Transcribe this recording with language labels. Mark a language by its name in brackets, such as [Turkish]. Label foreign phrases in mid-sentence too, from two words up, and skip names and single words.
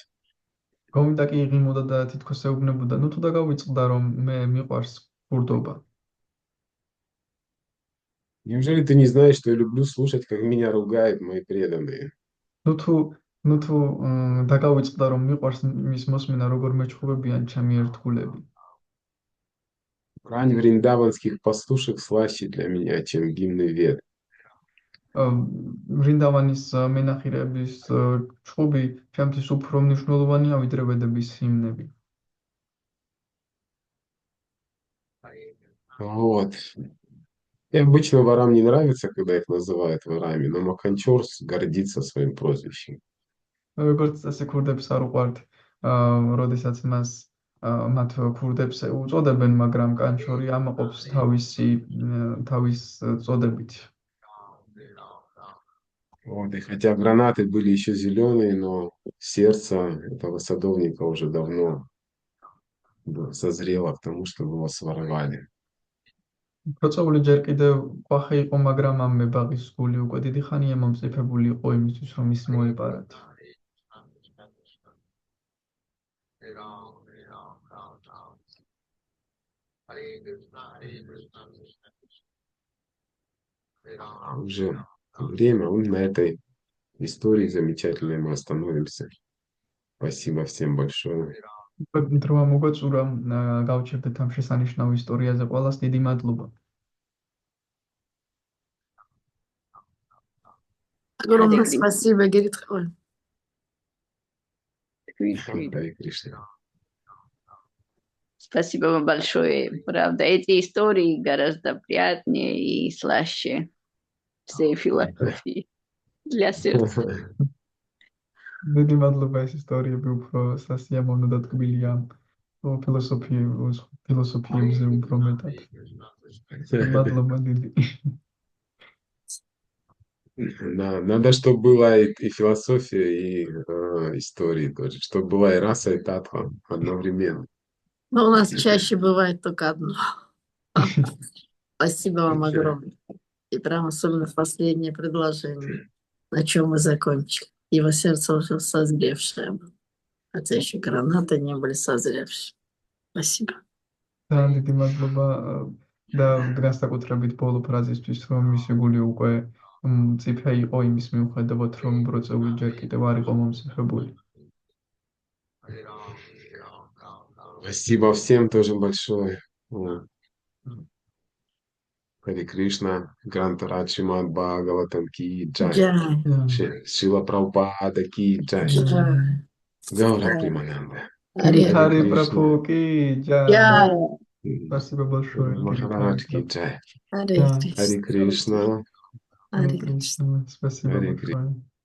[Georgian] გოვინდა კი იღიმოდა და თითქოს ეუბნებოდა, ნუ თუ დაგავიწყდა რომ მე მიყვარს ბურდობა. [Russian] Неужели ты не знаешь, что я люблю слушать, как меня ругают мои преданные? [Georgian] ნუ თუ დაგავიწყდა რომ მიყვარს მის მოსმენა, როგორ მეჩხუბებიან ჩემი ერთგულები. [Russian] Брань вриндаванских пастушек слаще для меня, чем гимны Вед. [Georgian] ვრინდავანის მენახირების ჩხუბი ჩემთვის უფრო მნიშვნელოვანია ვიდრე ვედების ჰიმნები. [Russian] Вот. И обычно ворам не нравится, когда их называют ворами, но Маканчор гордится своим прозвищем. [Georgian] როგორც წესი ქურდებს არ უყვართ, როდესაც მათ ქურდებს უწოდებენ, მაგრამ კანჩორი ამაყობს თავის წოდებით. [Russian] Вот. И хотя гранаты были еще зеленые, но сердце этого садовника уже давно созрело к тому, чтобы его своровали. [Georgian] ბროწეული ჯერ კიდევ ყვახე იყო, მაგრამ ამ მებაღის გული უკვე დიდი ხანია მომწიფებული იყო იმისთვის, რომ ის მოეპარათ. [Russian] Уже время, на этой истории замечательной мы остановимся. Спасибо всем большое. [Georgian] დროა მოგაწურა, გავჩერდეთ ამ შესანიშნავ ისტორიაზე, ყველას დიდი მადლობა. [Russian] Огромное спасибо, Герит. Харе Кришна. Спасибо вам большое. Правда, эти истории гораздо приятнее и слаще всей философии для сердца. [Georgian] დიდი მადლობა, ეს ისტორიები უფრო სასიამოვნო და ტკბილია ფილოსოფიებზე უფრო მეტად. მადლობა დიდი. [Russian] Надо, чтобы была и философия, и истории тоже, чтобы была и раса, и татва одновременно. Но у нас чаще бывает только одно. Спасибо вам огромное. И прям особенно в последнее предложение, на чем мы закончили. Его сердце уже созревшее было, хотя еще гранаты не были созревшие. Спасибо. [Georgian] ძალიან დიდი მადლობა და განსაკუთრებით ბოლო ფრაზისთვის, რომ მისი გული უკვე მწიფე იყო იმის მიუხედავად, რომ ბროწეული ჯერ კიდევ არ იყო მომწიფებული. [Russian] Спасибо всем тоже большое. Харе Кришна, Грантарадж Шримад Бхагаватам [Hindi] की जय. [Russian] Шила Прабхупада [Hindi] की जय. [Russian] Гаура Примананда. Харе Прабху [Hindi] की जय. [Russian] Спасибо большое. Махарадж [Hindi] की जय. [Russian] Харе Харе Кришна. Харе Ари Кришна. Кришна. Спасибо Харе большое.